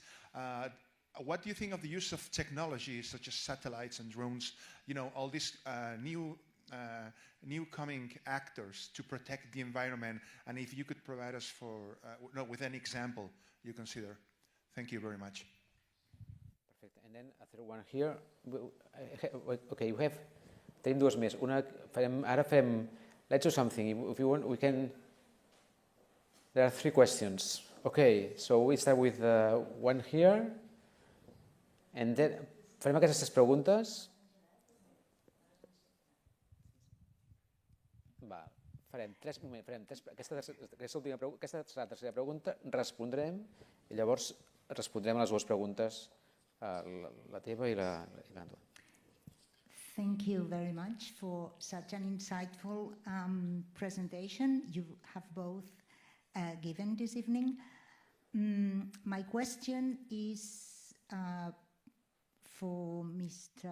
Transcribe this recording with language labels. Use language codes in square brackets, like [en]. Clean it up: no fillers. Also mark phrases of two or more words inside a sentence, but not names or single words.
[en] What do you think of the use of technology such as satellites and drones, you know, all these new coming actors to protect the environment? And if you could provide us with an example you consider. Thank you very much. Perfecte. And then a third one here. Okay, we have... [ca] Tenim dues més. [en] Let's do something. If you want, we can... There are 3 questions. Okay, so we start with one here. And then [ca] farem aquestes preguntes. Va, farem tres. Aquesta serà la tercera pregunta, respondrem i llavors respondrem a les dues preguntes, la teva i la Antoine. [en] Thank you very much for such an insightful presentation you have both given this evening. My question is for Mr.